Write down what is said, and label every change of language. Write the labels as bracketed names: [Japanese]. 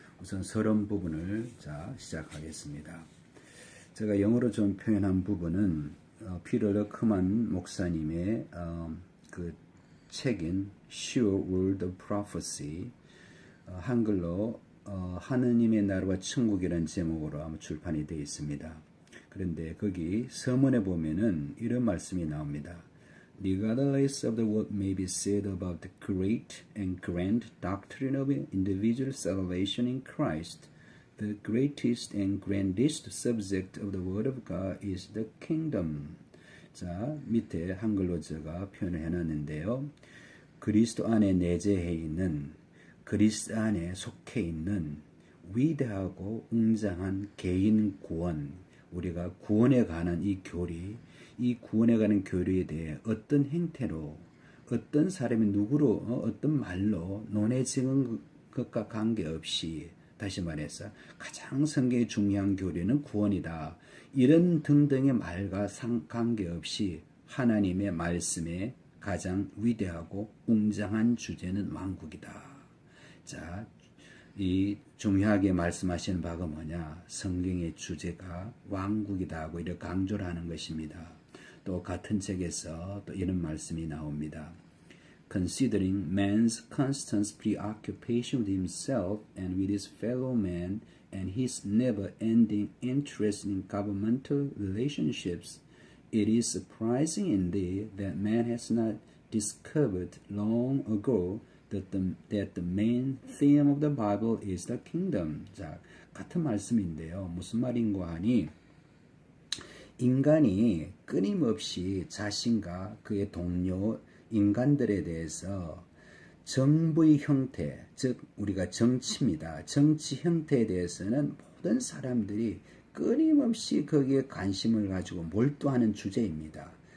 [Korean] 우선 서론 부분을 시작하겠습니다. 제가 영어로 좀 표현한 부분은 피터 러크만 목사님의 그 책인 Sure Word of Prophecy, 한글로 하느님의 나라와 천국이라는 제목으로 아마 출판이 되어 있습니다. 그런데 거기 서문에 보면은 이런 말씀이 나옵니다. [English] Regardless of the what may be said about the great and grand doctrine of individual salvation in Christ, the greatest and grandest subject of the Word of God is the kingdom. [Korean] 자, 밑에 한글로 제가 표현을 해놨는데요. 그리스도 안에 내재해 있는, 그리스도 안에 속해 있는 위대하고 웅장한 개인 구원, 우리가 구원에 관한 이 교리, 이 구원에 관한 교리에 대해 어떤 행태로, 어떤 사람이 누구로, 어떤 말로 논해지는 것과 관계없이, 다시 말해서 가장 성경의 중요한 교리는 구원이다. 이런 등등의 말과 관계없이 하나님의 말씀에 가장 위대하고 웅장한 주제는 왕국이다. 자, 이 중요하게 말씀하시는 바가 뭐냐? 성경의 주제가 왕국이다 하고 이렇게 강조를 하는 것입니다. 또 같은 책에서 또 이런 말씀이 나옵니다. [English] Considering man's constant preoccupation with himself and with his fellow man and his never-ending interest in governmental relationships, it is surprising indeed that man has not discovered long ago that the main theme of the Bible is the kingdom. [Korean] 자, 같은 말씀인데요. 무슨 말인가 하니 인간이 끊임없이 자신과 그의 동료 인간들에 대해서 정부의 형태, 즉 우리가 정치입니다. 정치 형태에 대해서는 모든 사람들이 끊임없이 거기에 관심을 가지고 몰두하는 주제입니다.